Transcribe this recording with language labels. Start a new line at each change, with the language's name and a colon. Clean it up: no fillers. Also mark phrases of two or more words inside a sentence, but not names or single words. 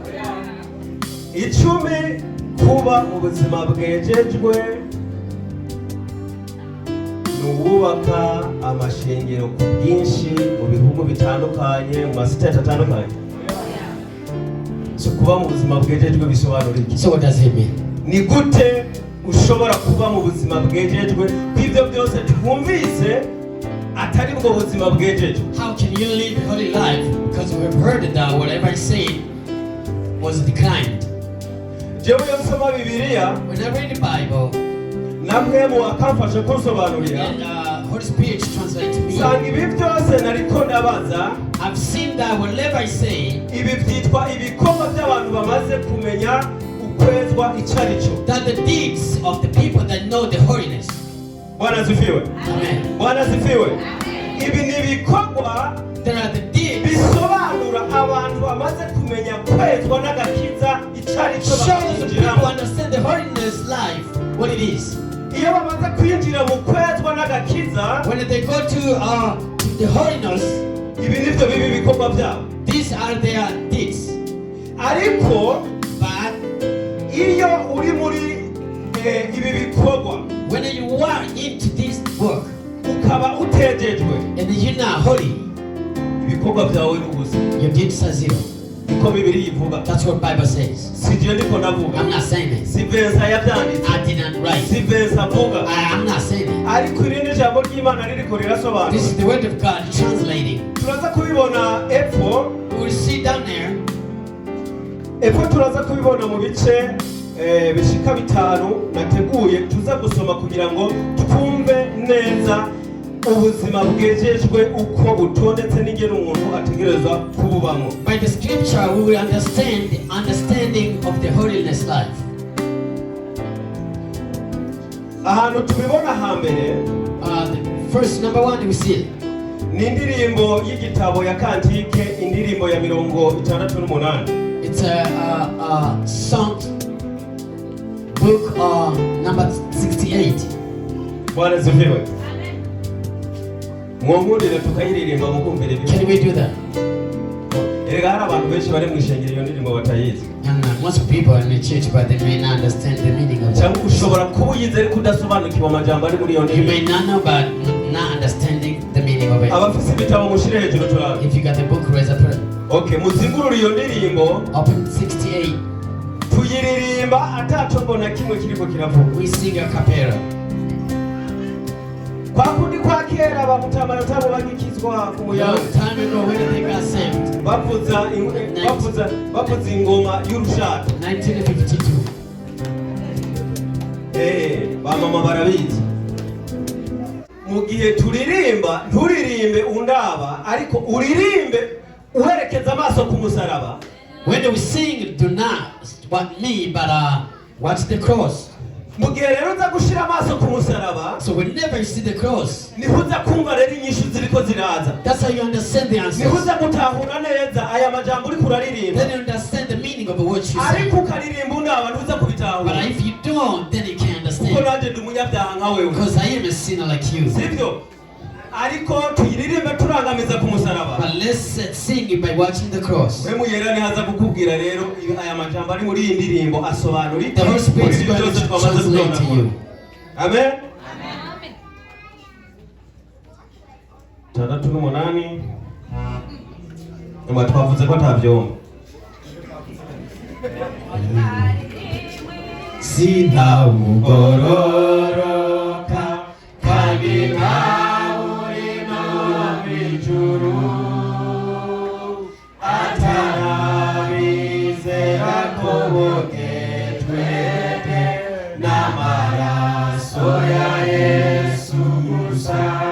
Rundi: 10, kuba mu buzima bwejejwe ni uwubaka amashengero ku bwinshi mu bihugu bitandukanye, mu masiteti atandukanye. So kuba mu buzima bwejejwe bisobanura iki?
English: So what does it mean?
Rundi: Ni gute ushobora kuba mu buzima bwejejwe kw'ivyo byose twumvise atari bwo buzima bwejejwe?
English: How can you live a holy life? Because we have heard that whatever I said was declined.
Rundi: Jewe iyo nsoma Bibiliya,
English: When I read the Bible,
Rundi: namwe mu akamfasha kunsobanurira,
English: and Holy Spirit translates to me,
Rundi: sanga ibi byose nariko ndabaza,
English: I've seen that whatever I say,
Rundi: ibi byitwa ibikorwa by'abantu bamaze kumenya ukwezwa icarico.
English: that the deeds of the people that know the holiness.
Swahili: Bwana zifiwe.
English: Amen.
Swahili: Bwana zifiwe.
Rundi: Ibi ni ibikorwa
English: There are the deeds
Rundi: bisobanura abantu bamaze kumenya kwezwa n'agakiza icarico
English: shows the people
Rundi: bakakijiramo.
English: understand the holiness life, what it is.
Rundi: Iyo bamaze kwinjira mu kwezwa n'agakiza,
English: When they go to the holiness,
Rundi: ibi nivyo bibi bikorwa byabo.
English: these are their deeds.
Rundi: Ariko
English: But
Rundi: iyo uri muri ibi bikorwa
English: when you are into this work
Rundi: ukaba utejejwe,
English: and you're not holy,
Rundi: ibikorwa byawe ni ubusa.
English: your deeds are zero.
Rundi: Niko Bibiliya ivuga.
English: That's what Bible says.
Rundi: Si je ndiko navuga.
English: I'm not saying it.
Rundi: Si Vincent yabyanditse.
English: I did not write.
Rundi: Si Vincent avuga.
English: I'm not saying it.
Rundi: Ariko irindi jambo ry'Imana ririko
English: This
Rundi: rirasobanura.
English: is the word of God translating.
Rundi: Turaza kubibona epfo.
English: We'll see down there.
Rundi: Epfo turaza kubibona mu bice bishika 5 nateguye tuza gusoma kugira ngo twumve neza ubuzima bwejejwe uko butondetse n'ingero umuntu ategerezwa kububamo.
English: By the scripture, we will understand the understanding of the holiness life.
Rundi: Ahantu tubibona hambere,
English: The first number one we see
Rundi: ni indirimbo y'igitabo ya Kantike, indirimbo ya 68.
English: it's a song book number 68.
Swahili: Bwana zifiwe.
Rundi: Mwongurire tukayiririmba mukumvire
English: Can
Rundi: bimwe.
English: we do that?
Rundi: Erega hari abantu benshi bari mu ishengero iyo ndirimbo batayizi.
English: And most people in the church, but they may not understand the meaning of
Rundi: Cyangwa
English: it.
Rundi: ushobora kuba uyize ariko udasobanukiwe amajambo ari muri iyo
English: You
Rundi: ndirimbo.
English: may not know, but not understanding the meaning of it.
Rundi: Abafise ibitabo mushire hejuru turabe.
English: If you got the book, raise up it.
Rundi: Okay, muzingurure iyo ndirimbo
English: Open 68.
Rundi: tuyiririmba ataco na kimwe kiriko kiravuga.
English: We sing a cappella.
Rundi: Kwa kundi kwa kera bamutama yotabo bagikizwa ku muyaga.
English: Long time ago, when they got saved,
Rundi: bavuza ingoma y'urushato. 1952. Bamama barabizi. Mu gihe turirimba nturirimbe undaba ariko uririmbe uherekeza amaso ku musaraba.
English: When we sing, do not what me, but watch the cross.
Rundi: Mu gihe rero uza gushira amaso ku musaraba,
English: So whenever you see the cross,
Rundi: niho uza kumva rero inyishu ziriko ziraza.
English: that's how you understand the answers.
Rundi: Niho uza gutahura neza aya majambo uri kuraririmba.
English: Then you understand the meaning of the words you say.
Rundi: Ariko ukaririmba undaba ntuza
English: But
Rundi: kubitahura.
English: if you don't, then you can't
Rundi: Kuko
English: understand.
Rundi: nanje ndi umunyabyaha nka wewe.
English: Because I am a sinner like you.
Rundi: Sibyo? Ariko tuyiririmbe turangamiza ku musaraba.
English: But let's sing it by watching the cross.
Rundi: We muyera nihaza kukubwira rero aya majambo ari muri iyi ndirimbo asobanura iki?
English: The Holy Spirit is
Rundi: Muri
English: going
Rundi: byose
English: to
Rundi: twamaze
English: translate to
Rundi: kubona.
English: you. Amen.
Rundi: 68 nyuma twavuze ko atabyumva. Sinawugororoka kandi ntawuri no mw'ijuru atarabizera ko bogejwe n'amaraso ya Yesu gusa.